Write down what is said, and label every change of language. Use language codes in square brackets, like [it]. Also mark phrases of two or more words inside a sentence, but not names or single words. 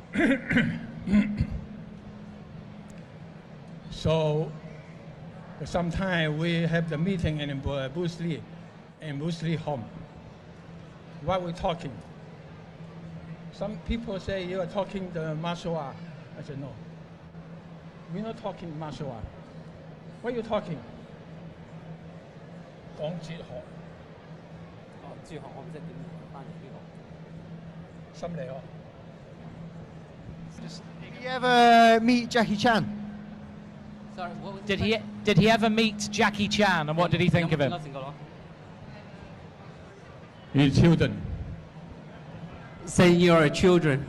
[en] So sometimes we have the meeting in Bruce Lee home. Why we talking? Some people say you are talking the martial art. I said no. We're not talking martial art. What are you talking? [yue] 講哲學。哦，哲學我唔識點翻譯呢個。心理學。 [en] Did you ever meet Jackie Chan? Sorry, what was Did he ever meet Jackie Chan, and what did he think of him? His children. Saying you are children.